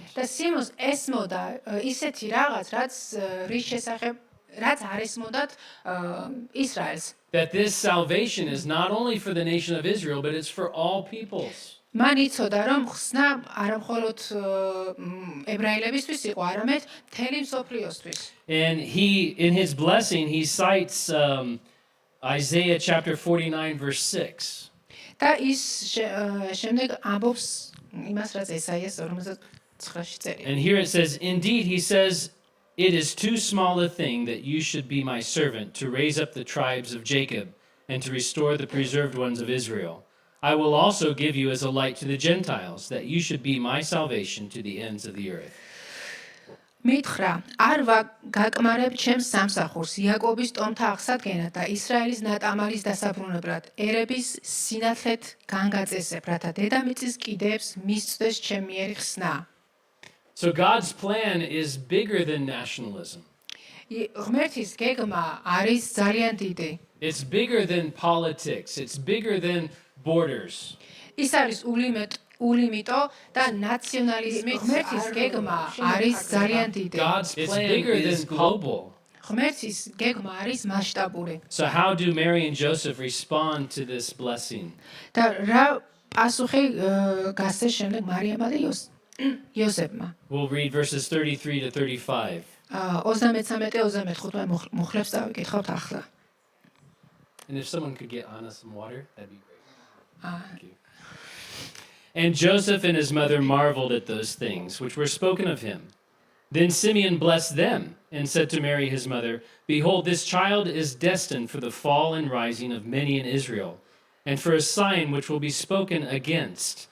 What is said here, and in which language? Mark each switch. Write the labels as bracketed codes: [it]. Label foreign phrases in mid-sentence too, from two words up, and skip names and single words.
[ka] და სიმონს ესმოდა ისეთი რაღაც, რის შესახებ რაც არ ესმოდათ ისრაელს. [en] That this salvation is not only for the nation of Israel, but it's for all peoples. [ka] მან იცოდა, რომ ხსნა არა მხოლოდ ებრაელებისთვის იყო, არამედ მთელი მსოფლიოსთვის. [en] And he, in his blessing, he cites Isaiah chapter 49, verse 6. [ka] და ის შემდეგ ამბობს იმას, რაც ესაიას 49-ში წერია. [en] And here it says, "Indeed," he says, "it is too small a thing that you should be my servant to raise up the tribes of Jacob and to restore the preserved ones of Israel. I will also give you as a light to the Gentiles, that you should be my salvation to the ends of the earth." [ka] მითხრა, არ გაკმარებ ჩემს სამსახურს იაკობის ტომთა აღსადგენად და ისრაელის ნატამალის დასაბრუნებლად, ერების სინათლეთ განგაწესებ, რათა დედამიწის კიდეებს მისწვდეს ჩემ მიერი ხსნა. [en] So God's plan is bigger than nationalism. [ka] ღმერთის გეგმა არის ძალიან დიდი. [en] It's bigger than politics. It's bigger than borders. [ka] ის არის ულიმიტო და ნაციონალიზმი. ღმერთის გეგმა არის ძალიან დიდი. [en] God's plan is global. [ka] ღმერთის გეგმა არის მასშტაბური. [en] So how do Mary and Joseph respond to this blessing? [ka] და რა პასუხი გასცეს შემდეგ მარიამმა და იოსებმა? [en] We'll read verses 33 to 35. [ka] 33-35 მუხლებს დავიკითხავთ ახლა. [en] And if someone could get Anna some water, that'd be great. Thank you. And Joseph and his mother marveled at those things which were spoken of him. Then Simeon blessed them and said to Mary his mother, "Behold, this child is destined for the fall and rising of many in Israel, and for a sign which will be spoken against.